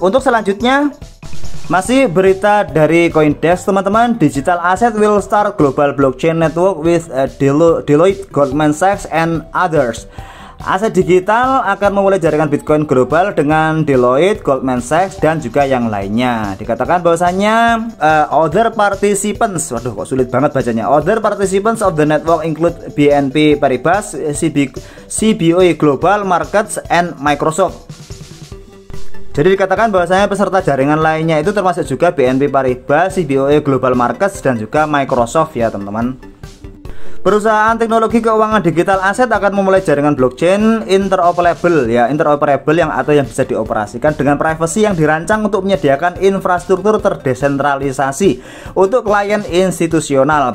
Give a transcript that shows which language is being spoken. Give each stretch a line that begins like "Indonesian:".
Indonesian: Untuk selanjutnya masih berita dari CoinDesk teman-teman.
English: Digital Asset will start global blockchain network with Deloitte, Goldman Sachs, and others.
Indonesian: Aset digital akan memulai jaringan Bitcoin global dengan Deloitte, Goldman Sachs, dan juga yang lainnya. Dikatakan bahwasanya
English: other participants,
Indonesian: waduh kok sulit banget bacanya.
English: Other participants of the network include BNP Paribas, CBOE Global Markets, and Microsoft.
Indonesian: Jadi dikatakan bahwasanya peserta jaringan lainnya itu termasuk juga BNP Paribas, CBOE Global Markets, dan juga Microsoft ya teman-teman. Perusahaan teknologi keuangan digital aset akan memulai jaringan blockchain interoperable yang bisa dioperasikan dengan privasi yang dirancang untuk menyediakan infrastruktur terdesentralisasi untuk klien institusional.